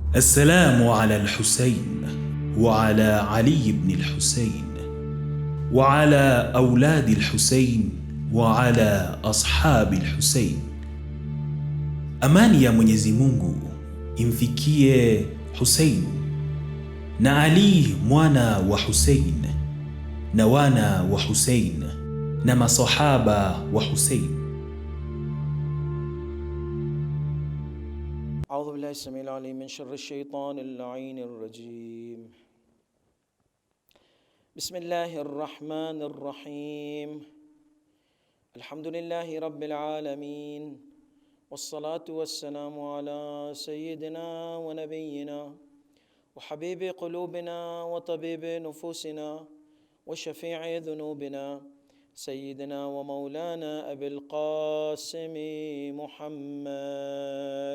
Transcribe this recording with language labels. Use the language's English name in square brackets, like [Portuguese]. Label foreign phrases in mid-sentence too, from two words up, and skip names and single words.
[Arabic] السلام على الحسين وعلى علي بن الحسين وعلى أولاد الحسين وعلى أصحاب الحسين. [Swahili] Amani ya Mwenyezi Mungu imfikie Hussein na Ali mwana wa Hussein na wana wa Hussein na masahaba wa Hussein. [Arabic] أعوذ بالله السميع العليم من شر الشيطان اللعين الرجيم. بسم الله الرحمن الرحيم. الحمد لله رب العالمين، والصلاة والسلام على سيدنا ونبينا وحبيب قلوبنا وطبيب نفوسنا وشفيع ذنوبنا سيدنا ومولانا أبي القاسم محمد.